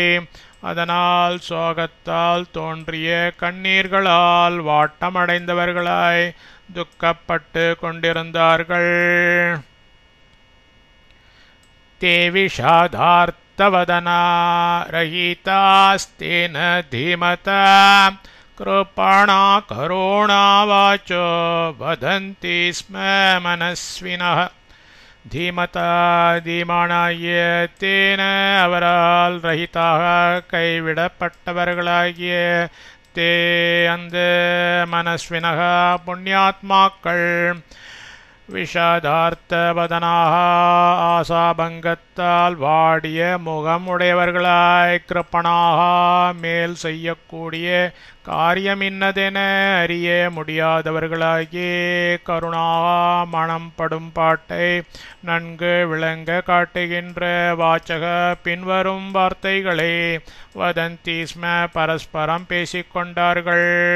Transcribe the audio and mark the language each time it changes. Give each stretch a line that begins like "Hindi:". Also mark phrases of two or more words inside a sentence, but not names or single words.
Tamil: அதனால் சோகத்தால் தோன்றிய கண்ணீர்களால் வாட்டமடைந்தவர்களாய் துக்கப்பட்டு கொண்டிருந்தார்கள்.
Sanskrit: ते विषादार्तवदना रहितास्तेन धीमता कृपणा करुणा वाचो वदन्ति स्म मनस्विनः.
Tamil: धीमता धीमानाகிய தேன அவரால் ரஹிதாக கைவிடப்பட்டவர்களாகிய தே அந்த மனஸ்வினக புண்ணியாத்மாக்கள் விஷாதார்த்தவதனாக ஆசாபங்கத்தால் வாடிய முகம் உடையவர்களாய் கிருப்பணாக மேல் செய்யக்கூடிய காரியம் இன்னதென அறிய முடியாதவர்களாகி கருணாக மனம் படும் பாட்டை நன்கு விளங்க காட்டுகின்ற வாச்சக பின்வரும் வார்த்தைகளை
Sanskrit: वदन्ति स्म
Tamil: பரஸ்பரம் பேசிக்கொண்டார்கள்.